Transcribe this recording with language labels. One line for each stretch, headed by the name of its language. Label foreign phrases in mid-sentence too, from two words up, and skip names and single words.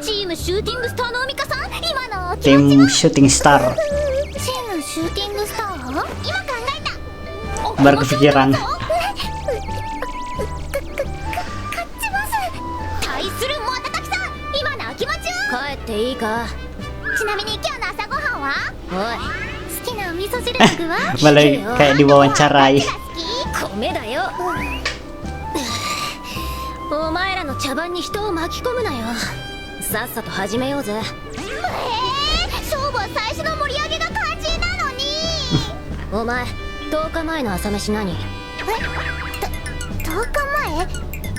Japanese: チームシューティングスターの海香さん、今のお気持ちは？
Indonesian: Tim Shooting Star.
Japanese: チームシューティングスター？今考えた。
Indonesian: Baru kepikiran.
Japanese: 対するモタタキさん、今のお気持ちは？帰っていいか。ちなみに今日の朝ごはんは？おい、好きなお味噌汁の具は？
Indonesian: Malah kayak diwawancarai.
Japanese: 米だよ。お前らの茶番に人を巻き込むなよ。さっさと始めようぜ。勝負は最初の盛り上げが肝心なのに。お前、10日前の朝飯何？10日前？